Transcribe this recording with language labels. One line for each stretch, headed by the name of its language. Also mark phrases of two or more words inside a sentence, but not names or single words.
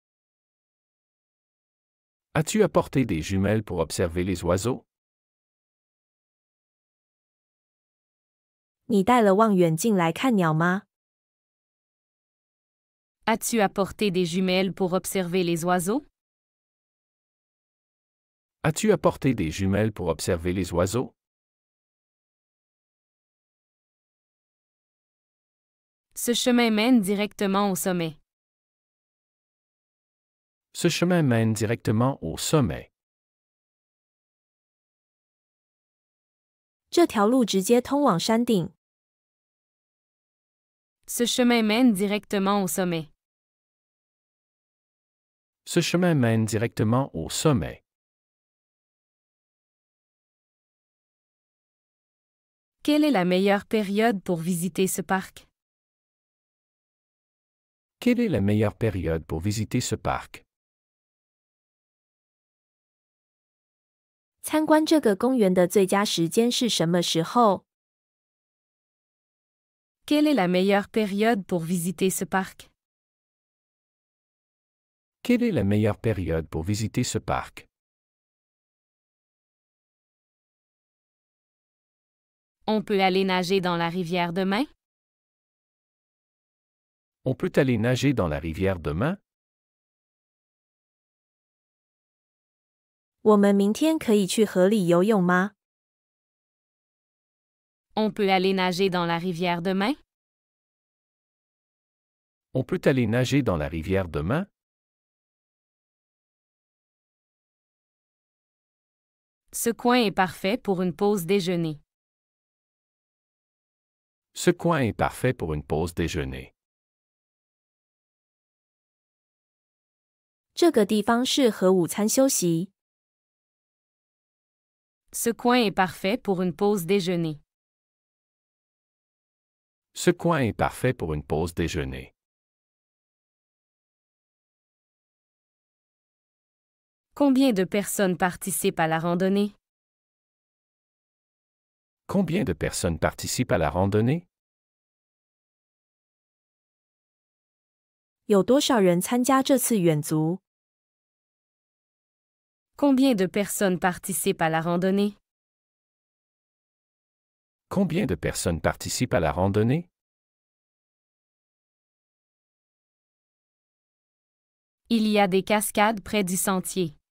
French: As-tu apporté des jumelles pour observer les oiseaux?
Chinese: 你带了望远镜来看鸟吗？
French: As-tu apporté des jumelles pour observer les oiseaux? As-tu apporté des jumelles pour observer les oiseaux? Ce chemin mène directement au sommet. Ce chemin mène directement au sommet.
Chinese: 这条路直接通往山顶。
French: Ce chemin mène directement au sommet. Ce chemin mène directement au sommet. Quelle est la meilleure période pour visiter ce parc? Quelle est la meilleure période pour visiter ce parc?
Chinese: 参观这个公园的最佳时间是什么时候？
French: Quelle est la meilleure période pour visiter ce parc? Quelle est la meilleure période pour visiter ce parc? On peut aller nager dans la rivière demain? On peut aller nager dans la rivière demain?
Chinese: 我们明天可以去河里游泳吗？
French: On peut aller nager dans la rivière demain? On peut aller nager dans la rivière demain? Ce coin est parfait pour une pause déjeuner. Ce coin est parfait pour une pause déjeuner.
Chinese: 这个地方适合午餐休息。
French: Ce coin est parfait pour une pause déjeuner. Ce coin est parfait pour une pause déjeuner. Combien de personnes participent à la randonnée? Combien de personnes participent à la randonnée?
Chinese: 有多少人参加这次远足？
French: Combien de personnes participent à la randonnée? Combien de personnes participent à la randonnée? Il y a des cascades près du sentier.